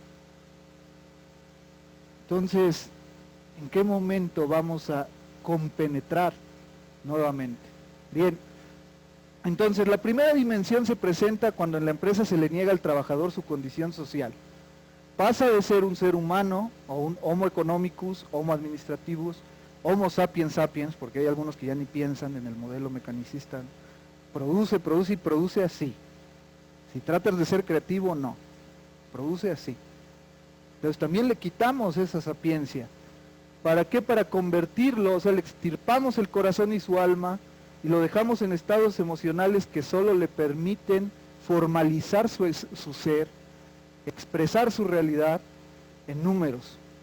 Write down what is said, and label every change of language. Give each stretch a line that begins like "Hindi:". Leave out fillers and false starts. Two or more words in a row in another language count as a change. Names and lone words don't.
Spanish: Entonces, ¿en qué momento vamos a compenetrar nuevamente? Bien, entonces la primera dimensión se presenta cuando en la empresa se le niega al trabajador su condición social. Pasa de ser un ser humano, o un
Latin: homo economicus, homo administrativus, homo sapiens sapiens,
Spanish: porque hay algunos que ya ni piensan en el modelo mecanicista. Produce y produce así. Si tratas de ser creativo, no. Produce así. Entonces también le quitamos esa sapiencia. ¿Para qué? Para convertirlo, o sea, le extirpamos el corazón y su alma y lo dejamos en estados emocionales que solo le permiten formalizar su ser, expresar su realidad en números.